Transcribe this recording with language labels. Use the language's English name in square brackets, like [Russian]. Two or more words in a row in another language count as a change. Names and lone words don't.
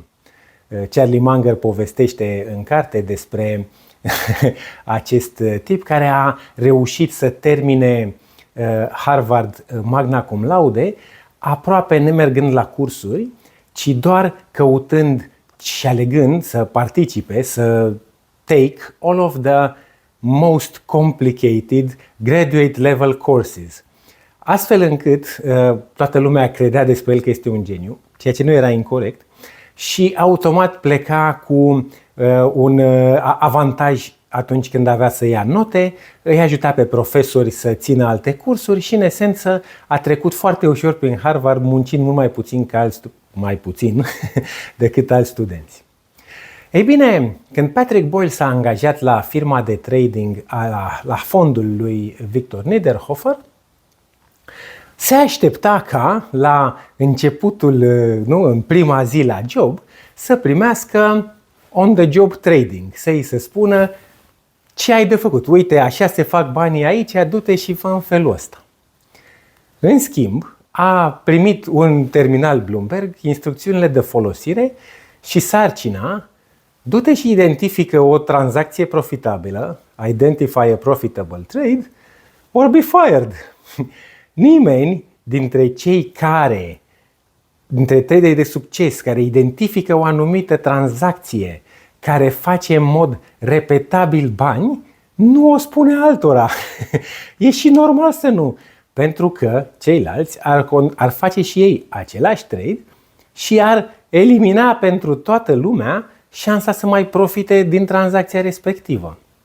[Romanian] Charlie Munger povestește în carte despre acest tip care a reușit să termine Harvard [Latin] magna cum laude, [Romanian] aproape nemergând la cursuri, ci doar căutând și alegând să participe, să [English] take all of the most complicated graduate level courses. [Romanian] Astfel încât toată lumea credea despre el că este un geniu, ceea ce nu era incorect, și automat pleca cu un avantaj atunci când avea să ia note, îi ajuta pe profesori să țină alte cursuri și, în esență, a trecut foarte ușor prin Harvard, muncind mult mai puțin decât alți studenți. Ei bine, când Patrick Boyle s-a angajat la firma de trading la fondul lui Victor Niederhofer, Se aștepta ca la începutul, nu, în prima zi la job, să primească [English] on-the-job trading, [Romanian] să-i se spună ce ai de făcut. Uite, așa se fac banii aici, du-te și fă în felul ăsta. În schimb, a primit un terminal Bloomberg, instrucțiunile de folosire și sarcina: du-te și identifică o tranzacție profitabilă, [English] identify a profitable trade, or be fired. [Romanian] Nimeni dintre dintre traderii de succes care identifică o anumită tranzacție care face în mod repetabil bani, nu o spune altora. E și normal să nu, pentru că ceilalți ar face și ei același trade și ar elimina pentru toată lumea șansa să mai profite din tranzacția respectivă.